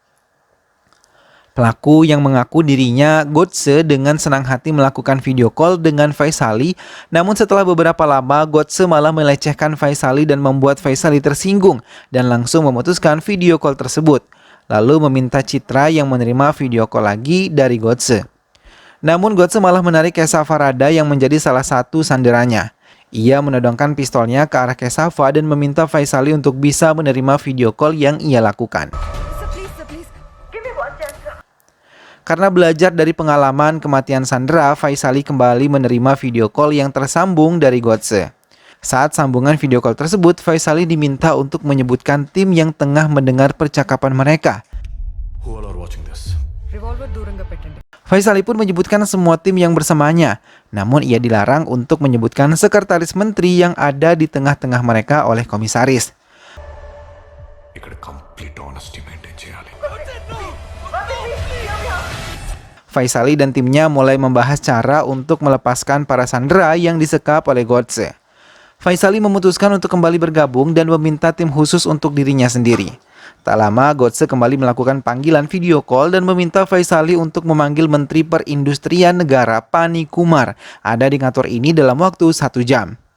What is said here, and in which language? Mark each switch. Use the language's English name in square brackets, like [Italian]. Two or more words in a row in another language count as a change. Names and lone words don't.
[Indonesian] Pelaku yang mengaku dirinya Godse dengan senang hati melakukan [English] video call [Indonesian] dengan Faisali, namun setelah beberapa lama Godse malah melecehkan Faisali dan membuat Faisali tersinggung dan langsung memutuskan [English] video call [Indonesian] tersebut, lalu meminta Citra yang menerima [English] video call [Indonesian] lagi dari Godse. Namun Godse malah menarik Kesavan Rada yang menjadi salah satu sanderanya. Ia menodongkan pistolnya ke arah Kesavan dan meminta Faisali untuk bisa menerima [English] video call [Indonesian] yang ia lakukan. [English] Sir, please, give me one chance, sir. [Indonesian] Karena belajar dari pengalaman kematian Sandra, Faisali kembali menerima [English] video call [Indonesian] yang tersambung dari Godse. Saat sambungan [English] video call [Indonesian] tersebut, Faisali diminta untuk menyebutkan tim yang tengah mendengar percakapan mereka. [English] Who all are watching this? [Telugu] Revolver దూరంగా పెట్టండి. [Indonesian] Faisali pun menyebutkan semua tim yang bersamanya, namun ia dilarang untuk menyebutkan sekretaris menteri yang ada di tengah-tengah mereka oleh komisaris. [Telugu] ఇక్కడ [English] complete honesty maintain [Telugu] చేయాలి. [Indonesian] Faisali dan timnya mulai membahas cara untuk melepaskan para sandera yang disekap oleh Godse. Faisali memutuskan untuk kembali bergabung dan meminta tim khusus untuk dirinya sendiri. Tak lama, Godse kembali melakukan panggilan [English] video call [Indonesian] dan meminta Faisali untuk memanggil Menteri Perindustrian Negara Pani Kumar ada di kantor ini dalam waktu 1 jam.